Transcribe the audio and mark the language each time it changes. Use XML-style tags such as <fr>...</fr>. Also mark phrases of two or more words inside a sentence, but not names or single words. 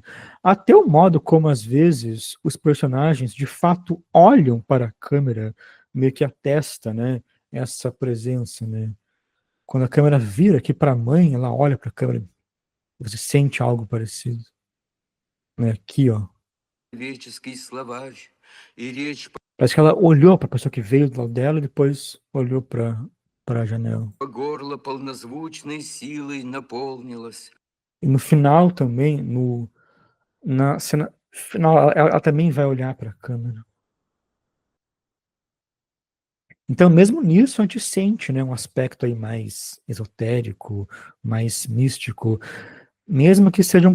<pt>Até o modo como, às vezes, os personagens de fato olham para a câmera, meio que atesta, né, essa presença, né? Quando a câmera vira aqui para a mãe, ela olha para a câmera, você sente algo parecido, né? Aqui, ó.</pt> <ru>Человеческий словарь и речь</ru> <pt>Parece que ela olhou para a pessoa que veio do lado dela e depois olhou para a janela.</pt> <ru>по горло полнозвучной силой наполнилась.</ru> <pt>E no final também, na cena final, ela também vai olhar para a câmera. Então, mesmo nisso, a gente sente, né, um aspecto aí mais esotérico, mais místico, mesmo que sejam</pt>